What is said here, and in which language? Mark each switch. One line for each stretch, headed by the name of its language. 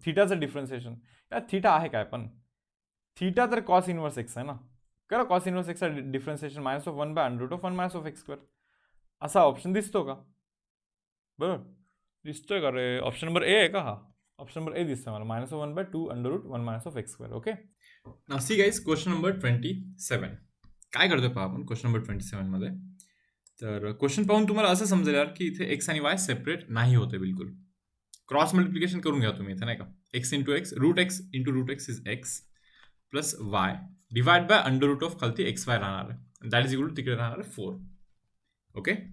Marathi: थीटाचं differentiation, यार theta आहे काय पण, थीटा तर कॉस इनवर्स एक्स आहे ना.
English: करा cos inverse एक्सचा differentiation minus of 1 by under root of 1 minus of x square.
Marathi: असा ऑप्शन दिसतो का, बरोबर दिसतोय का रे. ऑप्शन नंबर ए आहे का हा, ऑप्शन नंबर ए दिसतोय मला,
English: Minus of 1/2 under root 1 minus of x square.
Marathi: Okay.
English: Now see guys, question number 27.
Marathi: काय करतोय पहा आपण क्वेश्चन नंबर 27 मध्ये. तर क्वेश्चन पाहून तुम्हाला असं समजेल यार की इथे एक्स आणि वाय सेपरेट नाही होते बिलकुल. क्रॉस मल्टिप्लिकेशन करून घ्या तुम्ही इथे नाही का. X into x into route x is x plus y divide by under route of खालती एक्स वाय राहणार आहे,
English: that is equal to
Marathi: तिकडे राहणार आहे 4. ओके.